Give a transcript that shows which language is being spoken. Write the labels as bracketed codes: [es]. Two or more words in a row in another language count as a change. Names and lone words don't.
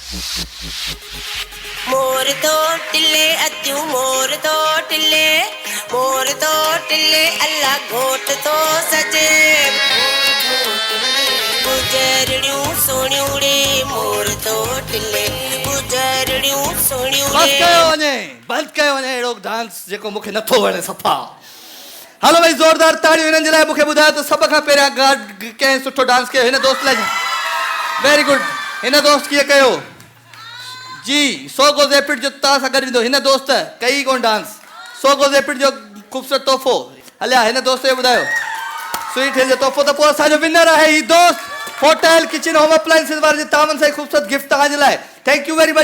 [sd] मोर दो टिल्ले अज्जू, मोर दो टिल्ले, मोर दो टिल्ले अल्लाह घोट तो सजे। गुजरड़ियों सोनियोड़े, मोर दो टिल्ले गुजरड़ियों बस सोनियोड़े। कयो वञे, बंद कयो वञे अहिड़ो डांस जेको मूंखे नथो वणे सफ़ा। हलो भाई, ज़ोरदार ताड़ियूं हिननि जे लाइ। मूंखे ॿुधायो त सभ खां पहिरियां कंहिं सुठो डांस कयो? हिन दोस्त लाइ [en] very good. [sd] हिन दोस्त कीअं कयो जी? सोगो ज़ेपिट जो तव्हां सां गॾु ईंदो। हिन दोस्त कई कोन डांस। सोगो ज़ेपिट जो ख़ूबसूरत तोहफ़ो। हलिया हिन दोस्त जो ॿुधायो स्वीट हिल जो तोहफ़ो। त पोइ असांजो विनर आहे ही दोस्त, होटल किचन [en] home appliances [sd] वारे जे तामन सां ख़ूबसूरत गिफ्ट तव्हांजे लाइ। [en] Thank you very much.